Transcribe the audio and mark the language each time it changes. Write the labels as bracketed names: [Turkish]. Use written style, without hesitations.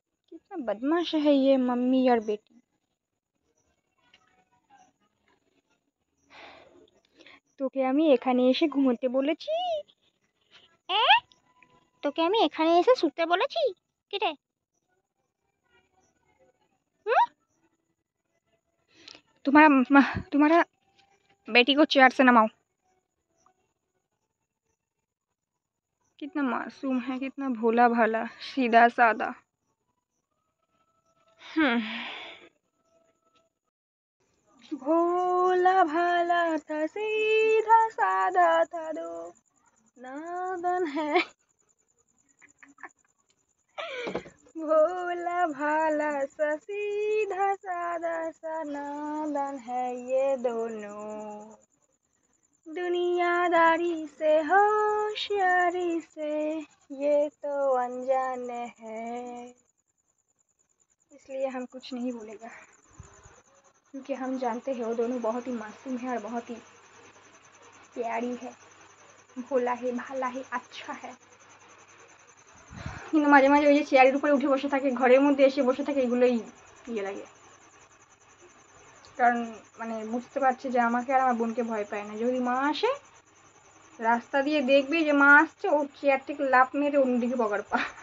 [Hindi] कितना बदमाश है ये मम्मी और बेटी। [Bangla] তোকে আমি এখানে এসে ঘুমোতে বলেছি, তোকে আমি এখানে এসে শুতে বলেছি, কি রে? [Hindi] तुम्हारा तुम्हारा बेटी को चेयर से नमाओ। कितना मासूम है, कितना भोला भाला, सीधा सादा। भोला भाला था, सीधा सादा था, दो नादन है। भोला भाला सा, सीधा सादा सा, नादन है ये दोनों, दुनियादारी से होशियारी से ये तो अनजाने हैं। इसलिए हम कुछ नहीं बोलेगा, क्योंकि हम जानते हैं वो दोनों बहुत ही मासूम है और बहुत ही प्यारी है, भोला है, भाला है, अच्छा है। [Bangla] কিন্তু মাঝে মাঝে ওই যে চেয়ারের উপরে উঠে বসে থাকে, ঘরের মধ্যে এসে বসে থাকে, এগুলোই ইয়ে লাগে। কারণ মানে বুঝতে পারছে যে আমাকে আর আমার বোনকে ভয় পায় না। যদি মা আসে, রাস্তা দিয়ে দেখবে যে মা আসছে, ও চেয়ার থেকে লাফ মেরে অন্যদিকে পকড় পা।